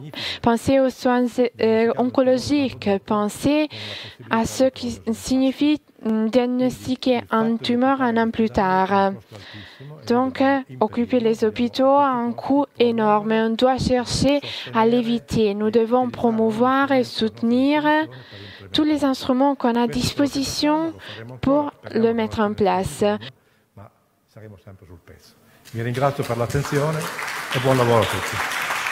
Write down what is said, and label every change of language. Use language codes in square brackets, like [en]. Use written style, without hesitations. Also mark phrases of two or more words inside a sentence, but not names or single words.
[fr] Pensez aux soins oncologiques, pensez à ce qui signifie diagnostiquer une tumeur un an plus tard. Donc, occuper les hôpitaux a un coût énorme. On doit chercher à l'éviter. Nous devons promouvoir et soutenir tous les instruments qu'on a à disposition pour le mettre en place. [it] Vi ringrazio per l'attenzione e buon lavoro a tutti.